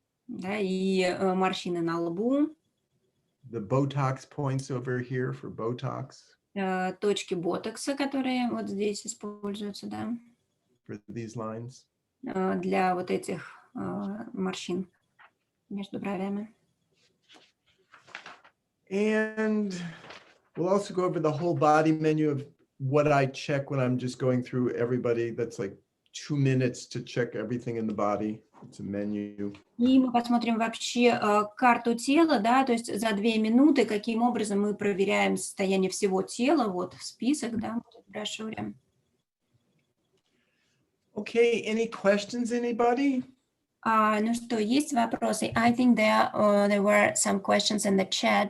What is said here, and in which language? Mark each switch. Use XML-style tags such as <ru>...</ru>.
<ru>Да, и морщины на лбу.</ru> <en>The Botox points over here for Botox.</en> <ru>Точки ботокса, которые вот здесь используются, да.</ru> <en>For these lines.</en> <ru>Для вот этих морщин между бровями.</ru> <en>And we'll also go over the whole body menu of what I check when I'm just going through everybody. That's like 2 minutes to check everything in the body. It's a menu.</en> <ru>И мы посмотрим вообще карту тела, да, то есть за 2 минуты, каким образом мы проверяем состояние всего тела, вот список, да, в брошюре.</ru> <en>Okay, any questions, anybody?</en> <ru>Ну что, есть вопросы?</ru> <en>I think there were some questions in the chat.</en>